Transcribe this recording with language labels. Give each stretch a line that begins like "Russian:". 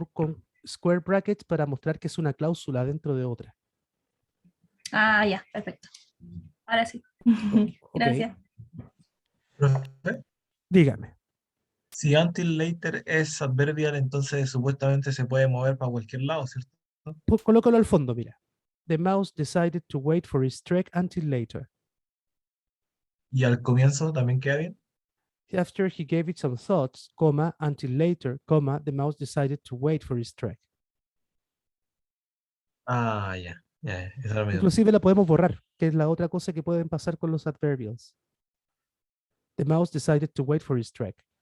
Spanish: con square brackets para mostrar que es una cláusula dentro de otra. Ah, ya, perfecto. Ahora sí. Ok. Gracias. Profe, Dígame. si until later es adverbial, entonces supuestamente se puede mover para cualquier lado, ¿cierto? Colócalo al fondo, mira.
English: The mouse decided to wait for his trek until later.
Spanish: Y al comienzo también queda bien.
English: After he gave it some thoughts, comma, until later, comma, the mouse decided to wait for his trek.
Spanish: Ah, ya, ya, esa era mi duda. Inclusive la podemos borrar, que es la otra cosa que pueden pasar con los adverbials.
English: The mouse decided to wait for his trek.